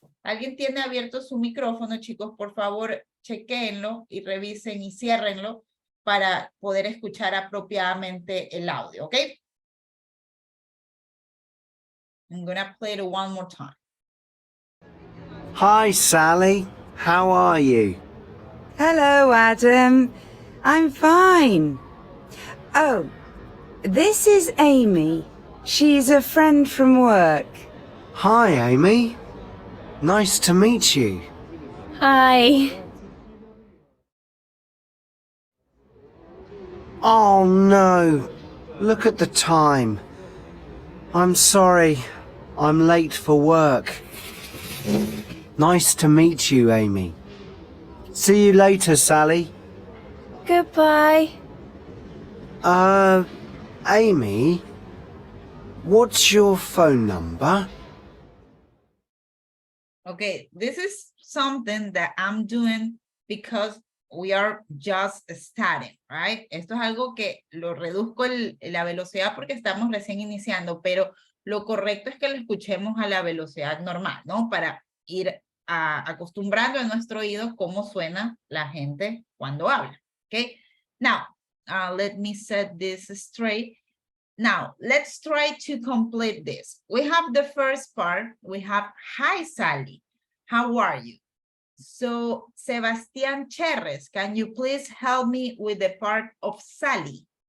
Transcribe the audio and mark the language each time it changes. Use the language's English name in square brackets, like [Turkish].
[Spanish] ¿Alguien tiene abierto su micrófono, chicos? Por favor, chequéenlo y revisen y ciérrenlo para poder escuchar apropiadamente el audio, ¿ok? [English] I'm gonna play it one more time. Hi, Sally. How are you? Hello, Adam. I'm fine. Oh, this is Amy. She's a friend from work. Hi, Amy. Nice to meet you. Hi. Oh no, look at the time. I'm sorry, I'm late for work. Nice to meet you, Amy. See you later, Sally. Goodbye. Amy, what's your phone number? Okay, this is something that I'm doing because we are just starting, right? [Spanish] Esto es algo que lo reduzco la velocidad porque estamos recién iniciando, pero lo correcto es que lo escuchemos a la velocidad normal, ¿no? Para ir acostumbrando a nuestro oído cómo suena la gente cuando habla, okay? [English] Now, let me set this straight. Now, let's try to complete this. We have the first part. We have, hi, Sally. How are you? So, Sebastián Cherres, can you please help me with the part of Sally?